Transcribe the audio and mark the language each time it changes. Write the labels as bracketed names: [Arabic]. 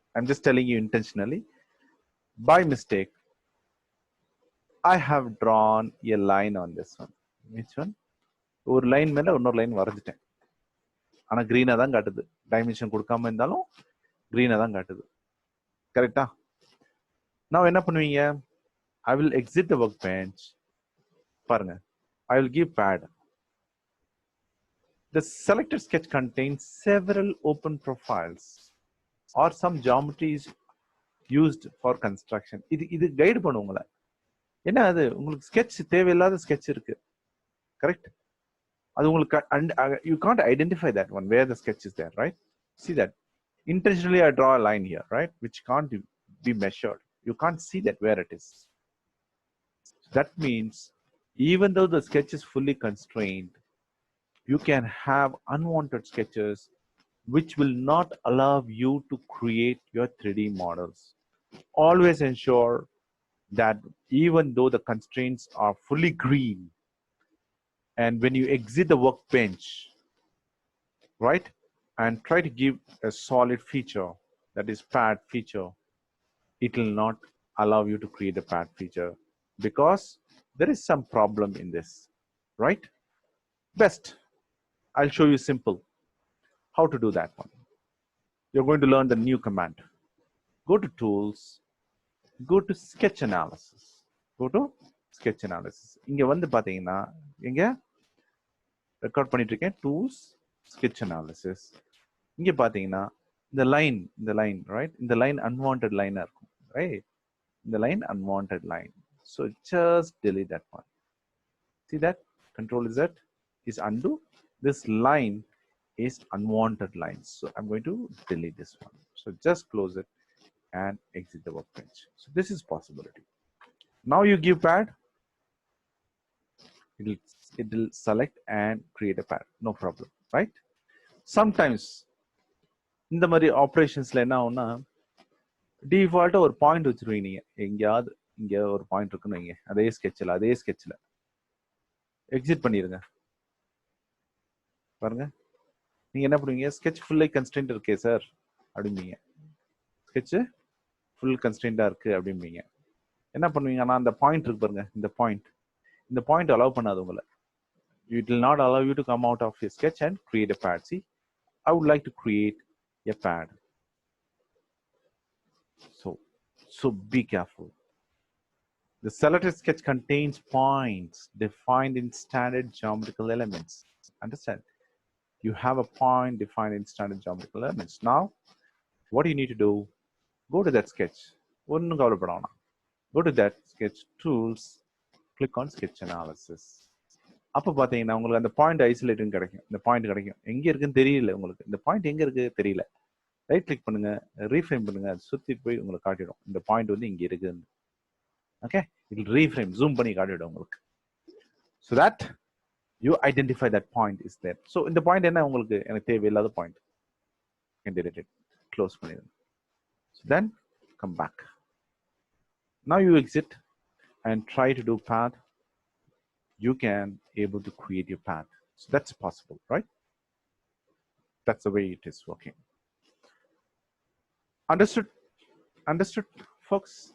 [English] I'm just telling you intentionally. By mistake, I have drawn a line on this one. which one? [Tamil] ஒரு line மேல இன்னொரு line வரைஞ்சிட்டேன். ஆனா green தான் காட்டுது. Dimension கொடுக்காம இருந்தாலும் green தான் காட்டுது. கரெக்ட்டா? now என்ன பண்ணுவீங்க? [English] I will exit the workbench. பாருங்க. I will give pad. The selected sketch contains several open profiles or some geometries used for construction. [Tamil] இது கைட் பண்ணும் உங்களை. என்ன அது உங்களுக்கு sketch தேவையில்லாத sketch இருக்கு. கரெக்ட்? அது உங்களுக்கு [English] you can't identify that one where the sketch is there, right? See that. Intentionally I draw a line here, right? Which can't be measured. You can't see that where it is. That means even though the sketch is fully constrained, you can have unwanted sketches which will not allow you to create your 3D models. Always ensure that even though the constraints are fully green, and when you exit the workbench, right, and try to give a solid feature, that is pad feature, it will not allow you to create a pad feature because there is some problem in this, right? Best, I'll show you simple how to do that one. You're going to learn the new command. Go to tools, go to sketch analysis. Go to sketch analysis. [Tamil] இங்க வந்து பாத்தீங்கன்னா இங்க record பண்ணிட்டு இருக்கேன். [English] Tools sketch analysis. [Tamil] இங்க பாத்தீங்கன்னா இந்த line right, இந்த லைன் unwanted line இருக்கும், right? இந்த line unwanted line, [English] so just delete that one. See that control Z is undo. This line is unwanted line, so I'm going to delete this one. So just close it and exit the workbench. So this is possibility. Now you give pad, it will select and create a pad, no problem, right? [Tamil] Sometimes இந்த மாதிரி ஆப்ரேஷன்ஸ்ல என்ன ஆகும்னா டிஃபால்ட்டா ஒரு point வச்சிருவீங்க. நீங்க எங்கேயாவது இங்க ஒரு point இருக்குன்னு வைங்க, அதே ஸ்கெட்ச்ல எக்ஸிட் பண்ணிருங்க. பாருங்க, நீங்க என்ன பண்ணுவீங்க? ஸ்கெட்ச் ஃபுல்லி கன்ஸ்ட்ரெயின்ட் இருக்கே சார் அப்படிம்பீங்க. ஸ்கெட்ச் ஃபுல் கன்ஸ்ட்ரெயின்டா இருக்கு அப்படிம்பீங்க. என்ன பண்ணுவீங்க? ஆனா அந்த பாயிண்ட் இருக்கு பாருங்க, இந்த பாயிண்ட் அலோவ் பண்ணாது உங்களை. [English] It will not allow you to come out of your sketch and create a pad. See, I would like to create a pad. So be careful. The selected sketch contains points defined in standard geometrical elements. Understand? You have a point defined in standard geometrical elements. Now, what do you need to do? Go to that sketch. Go to that sketch tools, click on sketch analysis. [Tamil] அப்ப பாத்தீங்கன்னா உங்களுக்கு அந்த point isolating கிடைக்கும். இந்த point கிடைக்கும். எங்க இருக்குன்னு தெரியல உங்களுக்கு. இந்த பாயிண்ட் எங்க இருக்கு தெரியல. ரைட் கிளிக் பண்ணுங்க, ரீஃப்ரேம் பண்ணுங்க, அது சுத்தி போய் உங்களுக்கு காட்டிடும் இந்த பாயிண்ட் வந்து இங்க இருக்குன்னு. ஓகே, [English] it reframe zoom [Tamil] பண்ணி காட்டிடும் உங்களுக்கு. [English] so that you identify that point is there. [Tamil] so இந்த பாயிண்ட் என்ன உங்களுக்கு எனக்கு தேவையில்லாத point, [English] can delete it, [Tamil] close பண்ணிடுங்க. [English] so then come back. now you exit and try to do path. you can able to create your path. So that's possible, right? That's the way it is working. Understood folks?